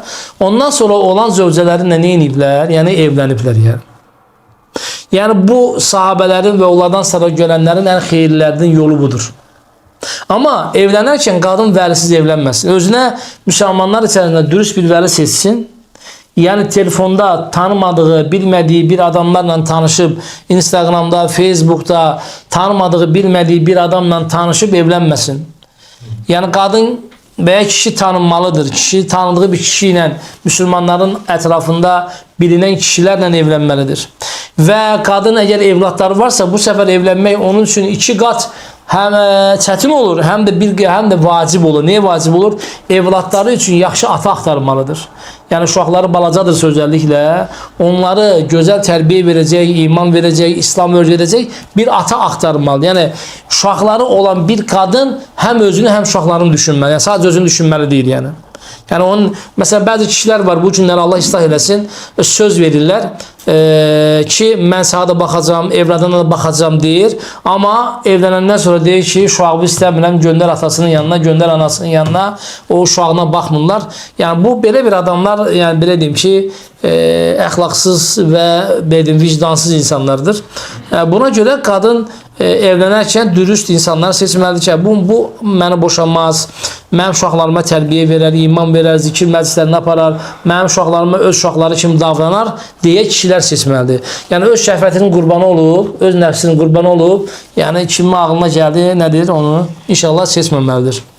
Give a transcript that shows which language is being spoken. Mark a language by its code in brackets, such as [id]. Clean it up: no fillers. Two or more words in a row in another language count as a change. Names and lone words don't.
[az] Ondan sonra olan zövcələrinlə nə ediblər? Yəni evləniblər yəni. Yəni bu sahabələrin və onlardan sonra gələnlərin ən xeyirlilərinin yolu budur. Ama evlənərkən qadın vəlisiz evlənməsin. Özünə müsəlmanlar içərisində dürüst bir vəli seçsin. Yani telefonda tanımadığı, bilmədiyi bir adamlarla tanışıb, Instagramda, Facebook'ta tanımadığı, bilmədiyi bir adamla tanışıb evlənməsin. [tr] Yani kadın veya kişi tanınmalıdır. [az] Kişi tanıdığı bir kişi ilə Müslümanların ətrafında bilinen kişilərlə evlənməlidir. Və kadın əgər evlatları varsa, bu sefer evlənmək onun üçün 2 qat hem çətin olur, hem de vacib olur. Niye vacib olur? Evlatları için yaxşı ata axtarmalıdır. Yani uşaqları balacadırsa [tr] özellikle onları güzel terbiye verecek, iman verecek, İslam öğretecek [az] bir ata axtarmalı. Yani uşaqları olan bir kadın hem özünü hem uşaqlarını düşünməli. Yani sadece özünü düşünməli değil yani. Yani onun mesela bazı kişiler var, bu günləri Allah ıslah eləsin, söz verirler ki mən sənə da baxacağım, evladına da baxacağım deyir. Ama evlənəndən sonra deyir ki uşağımı istəmirəm, göndər atasının yanına, göndər anasının yanına, o uşağına baxmırlar. Yani bu belə bir adamlar, yani belə deyim ki əxlaqsız ve vicdansız insanlardır. Buna göre kadın evlənərkən dürüst insanlar seçməlidir ki, bu məni boşanmaz, mənim uşaqlarıma tərbiyə verər, iman verər, zikir məclislərini aparar, mənim uşaqlarıma öz uşaqları kimi davranar deyə kişilər seçməlidir. Yəni öz şəhvətinin qurbanı olub, öz nəfsinin qurbanı olub, yəni kimin ağlına gəldi, nədir onu inşallah seçməməlidir.